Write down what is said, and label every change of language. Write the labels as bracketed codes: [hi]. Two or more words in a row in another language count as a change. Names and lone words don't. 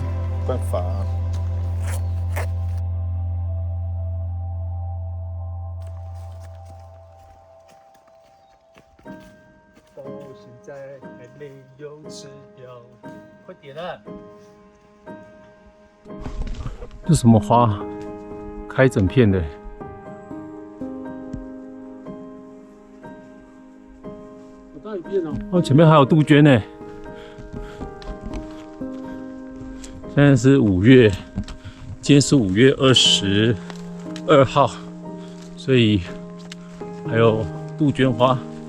[zh] 沒辦法啊。到現在還沒有指標，快點啊！這什麼花？開整片的。哦，前面還有杜鹃呢。現在是5月，今天是5月22號，所以還有杜鹃花，